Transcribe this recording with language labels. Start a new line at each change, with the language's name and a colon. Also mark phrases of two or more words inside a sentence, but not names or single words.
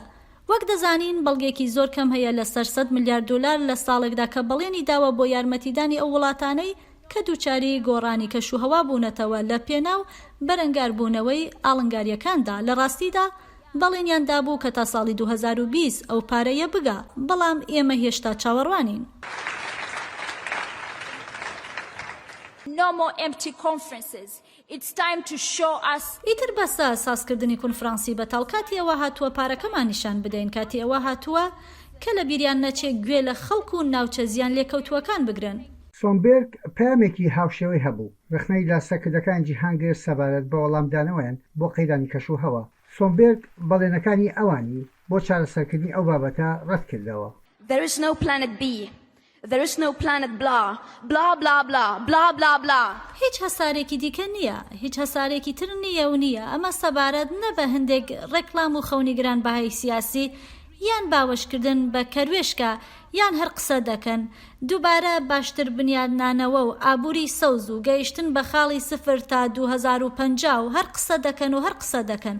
Central Kurdish: وەک دەزانین بەڵگێکی زۆر کەم هەیە لەسەر 100 میلیارد دلار لە ساڵێکدا کە بەڵێنی داوە بۆ یارمەتیدانی ئەو وڵاتانەی کە دووچاری گۆڕانی کەشوهەوا بوونەتەوە لە پێناو بەرەنگاربوونەوەی ئاڵنگاریەکاندا. لە ڕاستیدا بەڵێنیان دابوو کە تا ساڵی 2020 ئەو پارەیە بگا، بەڵام ئێمە هێشتا چاوەڕوانین.
English: No more empty conferences. It's time to show us.
Central Kurdish: ئیتر بەسە سازکردنی کنفرانسی بەتاڵ کاتی ئەوە هاتووە پارەکەمان نیشان بدەین، کاتی ئەوە هاتووە کە لە بیریان نەچێت گوێ لە خەڵک و ناوچە زیان لێکەوتووەکان بگرن. سۆمبێرگ پامێکی هاوشێوەی هەبوو، رخنەی لە سەرکردەکان جیهان گرت سەبارەت بە وەڵامدانەوەیان بۆ قەیرانی کەشوهەوا. سۆمبێرگ بەڵێنەکانی ئەوانی بۆ چارەسەرکردنی ئەو بابەتە ڕەت کردەوە.
English: There is no planet B. There is no planet blah blah blah blah blah blah blah.
Central Kurdish: هیچ هەسارێکی دیکە نییە، هیچ هەسارێکی تر نییە و نییە. ئەمە سەبارەت نە بە هەندێک ڕێکلام و خەونی گرانبەهای سیاسی یان باوەشکردن بە کەروێشکە یان هەر قسە دەکەن. دووبارە باشتر بنیادنانەوە و ئابووری سەوز و گەیشتن بە خاڵی سفر تا 2050 و هەر قسە دەکەن و هەر قسە دەکەن.